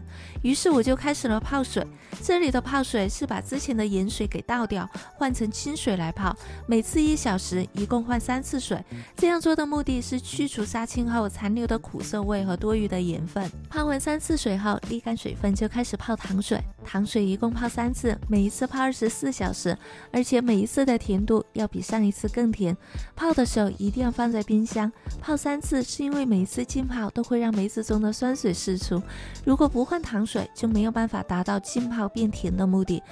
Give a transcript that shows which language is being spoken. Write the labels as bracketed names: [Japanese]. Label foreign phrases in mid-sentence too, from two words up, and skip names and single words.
[Chinese] 於是我就開始了泡水，這裡的泡水是把之前的鹽水給倒掉，換成清水來泡，每次1小時，一共換3次水。這樣做的目的是去除殺青後殘留的苦澀味和多餘的鹽分。泡完3次水後，瀝乾水分就開始泡糖水。糖水一共泡3次，每一次泡24小時，而且每一次的甜度要比上一次更甜。泡的时候一定要放在冰箱。泡3次是因為每一次浸泡都會讓梅子中的酸水釋出，如果不換糖水，就沒有辦法達到浸泡變甜的目的。